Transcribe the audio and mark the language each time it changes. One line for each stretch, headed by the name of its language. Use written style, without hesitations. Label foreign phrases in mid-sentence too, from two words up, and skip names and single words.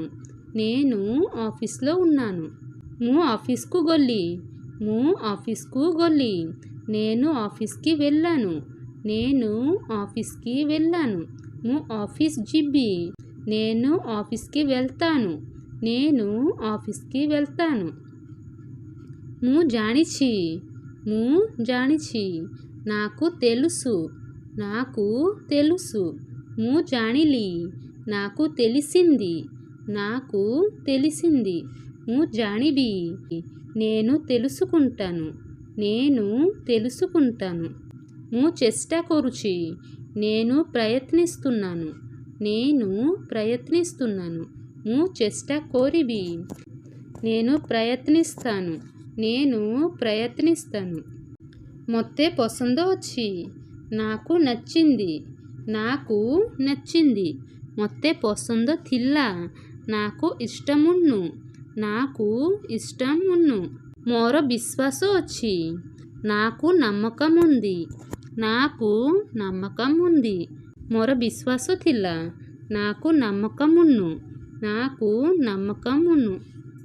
Telugu: నేను ఆఫీస్లో ఉన్నాను.
Odia: ମୁଁ ଅଫିସକୁ ଗଲି. ମୁଁ ଅଫିସକୁ ଗଲି.
Telugu: నేను ఆఫీస్కి వెళ్ళాను. నేను ఆఫీస్కి వెళ్ళాను.
Odia: ମୁଁ ଅଫିସ ଯିବି.
Telugu: నేను ఆఫీస్కి వెళ్తాను. నేను ఆఫీస్కి వెళ్తాను.
Odia: ମୁଁ ଜାଣିଛି. ମୁଁ ଜାଣିଛି.
Telugu: నాకు తెలుసు. నాకు తెలుసు.
Odia: ମୁଁ ଜାଣିଲି.
Telugu: నాకు తెలిసింది. నాకు తెలిసింది.
Odia: ମୁଁ ଜାଣିବି.
Telugu: నేను తెలుసుకుంటాను. నేను తెలుసుకుంటాను.
Odia: ମୁଁ ଚେଷ୍ଟା କରୁଛି.
Telugu: నేను ప్రయత్నిస్తున్నాను. నేను ప్రయత్నిస్తున్నాను.
Odia: ମୁଁ ଚେଷ୍ଟା କରିବି.
Telugu: నేను ప్రయత్నిస్తాను. నేను ప్రయత్నిస్తాను.
Odia: ମୋତେ ପସନ୍ଦ ଅଛି.
Telugu: నాకు నచ్చింది. నాకు నచ్చింది.
Odia: ମୋତେ ପସନ୍ଦ ଥିଲା.
Telugu: నాకు ఇష్టమున్ను. నాకు ఇష్టమున్ను.
Odia: ମୋର ବିଶ୍ୱାସ ଅଛି.
Telugu: నాకు నమ్మకం ఉంది. నాకు నమ్మకం ఉంది.
Odia: ମୋର ବିଶ୍ୱାସ ଥିଲା.
Telugu: నాకు నమ్మకమున్ను. నాకు నమ్మకమున్ను.